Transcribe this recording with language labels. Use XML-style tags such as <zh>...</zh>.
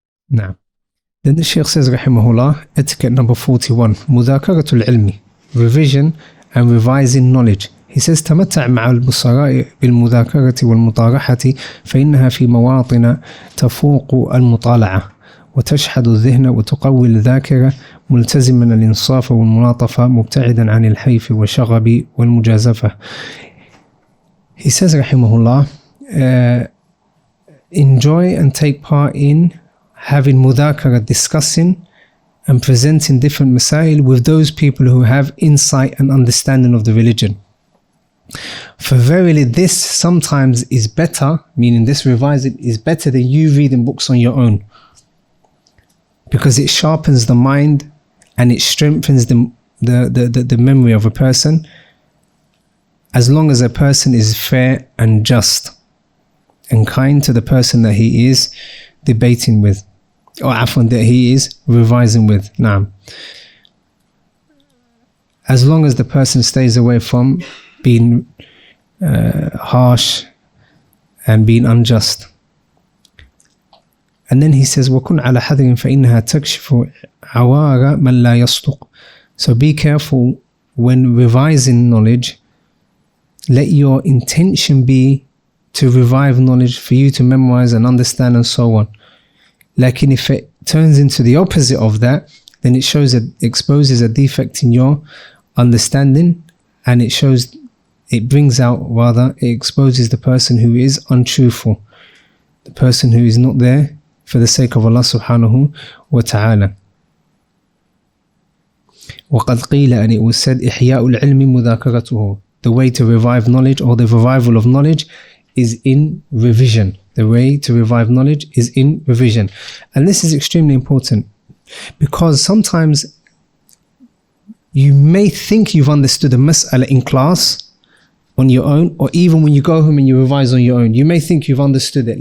<en>Now, then the Shaykh says, rahimahullah, etiquette number 41,</en> <ar>مذاكرة العلم,</ar> <en>revision and revising knowledge. He says,</en> <ar>تمتع مع البصراء بالمذاكرة والمطارحة فإنها في مواطن تفوق المطالعة وتشحذ الذهن وتقوي الذاكرة ملتزما الإنصاف والملاطفة مبتعدا عن الحيف والشغب والمجازفة.</ar> <en>He says, rahimahullah, enjoy and take part in having mudhakara, discussing and presenting different masail with those people who have insight and understanding of the religion. For verily this sometimes is better, meaning this revising is better than you reading books on your own, because it sharpens the mind and it strengthens the memory of a person, as long as a person is fair and just and kind to the person that he is debating with, or that he is revising with. Naam. As long as the person stays away from being harsh and being unjust. And then he says,</en> <ar>وَكُنْ عَلَى حَذْرٍ فَإِنَّهَا تَكْشِفُ عَوَارَ مَنْ لَا يَصْدُقُ.</ar> <en>So be careful when revising knowledge. Let your intention be to revive knowledge, for you to memorize and understand and so on. Like if it turns into the opposite of that, then it exposes a defect in your understanding, and it exposes the person who is untruthful, the person who is not there for the sake of Allah subhanahu wa ta'ala.</en> <ar>وَقَدْ قِيلَ,</ar> <en>and it was said,</en> <ar>إِحْيَاءُ الْعِلْمِ مُذَاكَرَتُهُ.</ar> <en>The way to revive knowledge, or the revival of knowledge, is in revision. The way to revive knowledge is in revision. And this is extremely important, because sometimes you may think you've understood a mas'ala in class on your own, or even when you go home and you revise on your own, you may think you've understood it.</en>